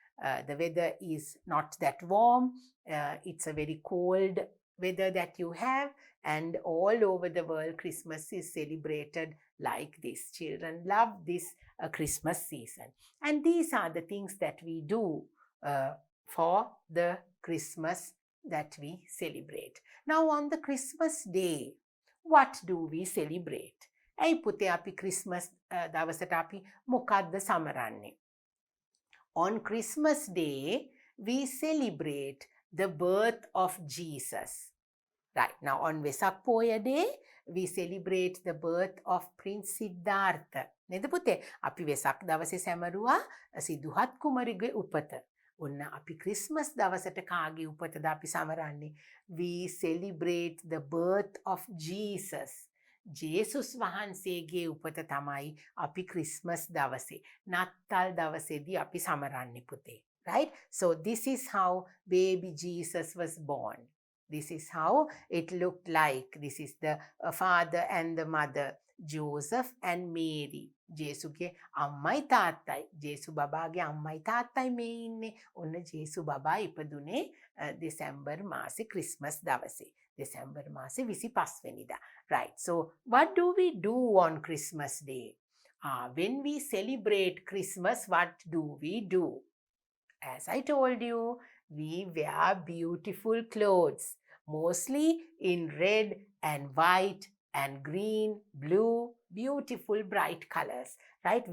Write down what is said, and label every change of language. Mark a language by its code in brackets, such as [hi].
[en] The weather is not that warm. It's a very cold weather that you have, and all over the world Christmas is celebrated like this. Children love this Christmas season, and these are the things that we do for the Christmas that we celebrate. Now on the Christmas day, what do we celebrate? [si] ඇයි පුතේ අපි Christmas දවසට අපි මොකද්ද සමරන්නේ? [en] On Christmas Day, we celebrate the birth of Jesus. Right, now on Vesak Poya Day, we celebrate the birth of Prince Siddharth. [si] නේද පුතේ? අපි වෙසක් දවසේ සැමරුවා සිදුහත් කුමරිගේ උපත. ඔන්න අපි ක්‍රිස්මස් දවසට කාගේ උපතද අපි සමරන්නේ? [en] We celebrate the birth of Jesus. [si] ජේසුස් වහන්සේගේ උපත තමයි අපි ක්‍රිස්මස් දවසේ නත්තල් දවසේදී අපි සමරන්නේ පුතේ. [en] Right? So this is how baby Jesus was born. This is how it looked like. This is the father and the mother, Joseph and Mary. [si] ජේසුගේ අම්මයි ತಾත්තයි. ජේසු බබාගේ අම්මයි තාත්තයි මේ ඉන්නේ. ඔන්න ජේසු බබා ඉපදුනේ දෙසැම්බර් මාසේ ක්‍රිස්මස් දවසේ. දෙසැම්බර් මාසේ 25 වෙනිදා. [en] Right. So what do we do on Christmas Day? When we celebrate Christmas, what do we do? As I told you, we wear beautiful clothes, mostly in red and white and green, blue, beautiful bright colors, right?